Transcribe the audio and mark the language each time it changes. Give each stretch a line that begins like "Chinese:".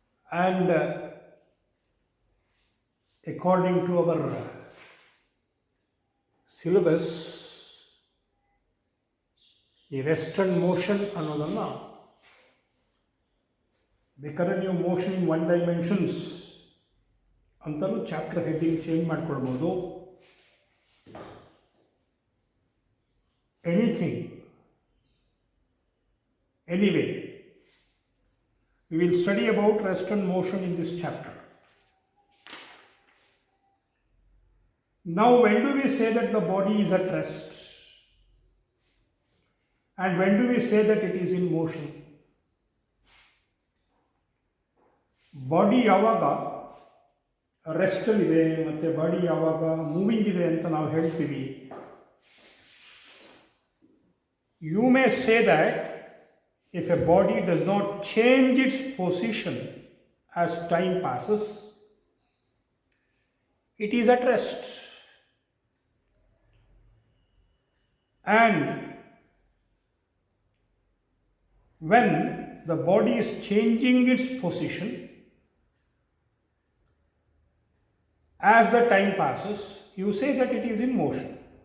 English: and according to our syllabus
Kannada: ಈ rest and motion ಅನ್ನೋದನ್ನು ಬೇಕಾದ್ರೆ ನೀವು ಮೋಷನ್ ಇನ್ 1 ಡೈಮೆನ್ಷನ್ಸ್ ಅಂತಲೂ ಚಾಪ್ಟರ್ ಹೆಡ್ಡಿಂಗ್ ಚೇಂಜ್ ಮಾಡ್ಕೊಳ್ಬೋದು.
English: Anything, anyway, we will study about rest and motion in this chapter. Now, when do we say that the body is at rest? And when do we say that it is in motion?
Kannada: Body ಯಾವಾಗ ರೆಸ್ಟಲ್ಲಿದೆ ಮತ್ತು body ಯಾವಾಗ moving ಇದೆ ಅಂತ ನಾವು ಹೇಳ್ತೀವಿ.
English: You may say that if a body does not change its position as time passes, it is at rest. And when the body is changing its position as the time passes, you say that it is in motion.